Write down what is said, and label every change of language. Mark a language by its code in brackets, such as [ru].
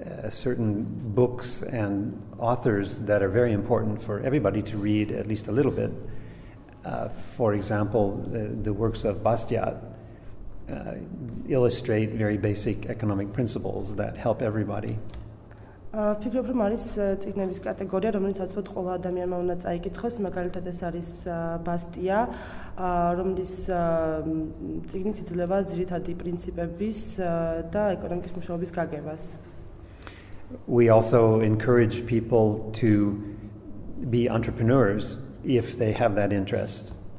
[en] certain books and authors that are very important for everybody to read at least a little bit. For example, the works of Bastiat illustrate very basic economic principles that help everybody. [ka] ფიქრობ რომ არის წიგნების კატეგორია, რომელიც აცვოთ ყველა ადამიანმა უნდა წაიკითხოს, მაგალითად ეს არის ბასტია, რომლის წიგნით იძლევა ძირითადი პრინციპების და ეკონომიკის მუშაობის გაგებას. [en] We also encourage people to be entrepreneurs if they have that interest.